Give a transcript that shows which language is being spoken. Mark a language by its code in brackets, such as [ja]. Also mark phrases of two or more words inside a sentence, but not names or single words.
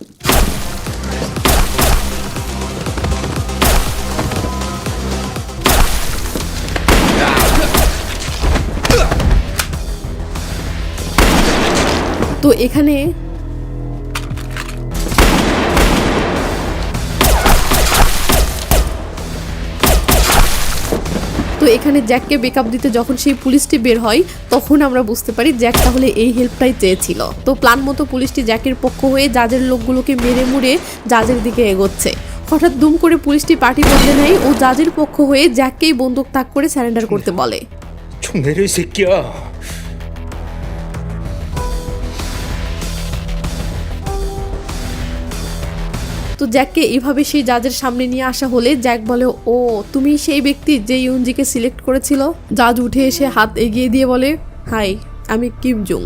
[bn] তো এখানে জ্যাককে বেকআপ দিতে যখন সেই পুলিশটি বের হয় তখন আমরা বুঝতে পারি জ্যাক তাহলে এই হেল্পটাই চেয়েছিল। তো প্ল্যান মতো পুলিশটি জ্যাকের পক্ষ হয়ে জাজের লোকগুলোকে মেরে মুড়ে জাজের দিকে এগোচ্ছে। হঠাৎ দুম করে পুলিশটি পার্টি বদলে নেয় ও জাজের পক্ষ হয়ে জ্যাককেই বন্দুক তাক করে স্যারেন্ডার করতে বলে। [ko] 총 내려 이 새끼야. [bn] তো জ্যাককে এইভাবে সেই জাজের সামনে নিয়ে আসা হলে জ্যাক বলে ও তুমি সেই ব্যক্তি যে ইউনজিকে সিলেক্ট করেছিল। জাজ উঠে এসে হাত এগিয়ে দিয়ে বলে হাই, আমি কিম জুং।